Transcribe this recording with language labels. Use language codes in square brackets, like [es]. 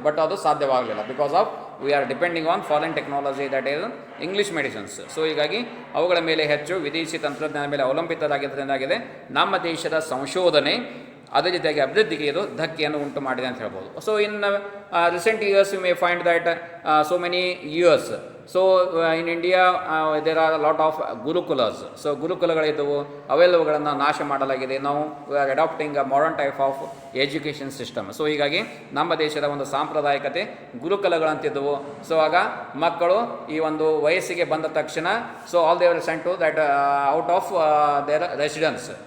[en] but [kn] ಅದು ಸಾಧ್ಯವಾಗಲಿಲ್ಲ [en] Because of we are depending on foreign technology that is English medicines. [kn] So ಹೀಗಾಗಿ ಅವುಗಳ ಮೇಲೆ ಹೆಚ್ಚು ವಿದೇಶಿ ತಂತ್ರಜ್ಞಾನ ಮೇಲೆ ಅವಲಂಬಿತರಾಗಿದ್ದರಿಂದಾಗಿದೆ ನಮ್ಮ ದೇಶದ ಸಂಶೋಧನೆ ಅದೇ ರೀತಿಯಾಗಿ ಅಭಿವೃದ್ಧಿಗೆ ಇದು ಧಕ್ಕೆಯನ್ನು ಉಂಟು ಮಾಡಿದೆ ಅಂತ ಹೇಳ್ಬೋದು. [en] So in recent years you may find that so many years. So in India there are a lot of gurukulas. So [kn] ಗುರುಕುಲಗಳಿದ್ದವು, ಅವೆಲ್ಲವುಗಳನ್ನು ನಾಶ ಮಾಡಲಾಗಿದೆ. ನಾವು [en] We are adapting a modern type of education system. [kn] So ಹೀಗಾಗಿ ನಮ್ಮ ದೇಶದ ಒಂದು ಸಾಂಪ್ರದಾಯಿಕತೆ ಗುರುಕುಲಗಳಂತಿದ್ದವು. ಸೊ ಆಗ ಮಕ್ಕಳು ಈ ಒಂದು ವಯಸ್ಸಿಗೆ ಬಂದ ತಕ್ಷಣ so [en] All they were sent to that out of their residence.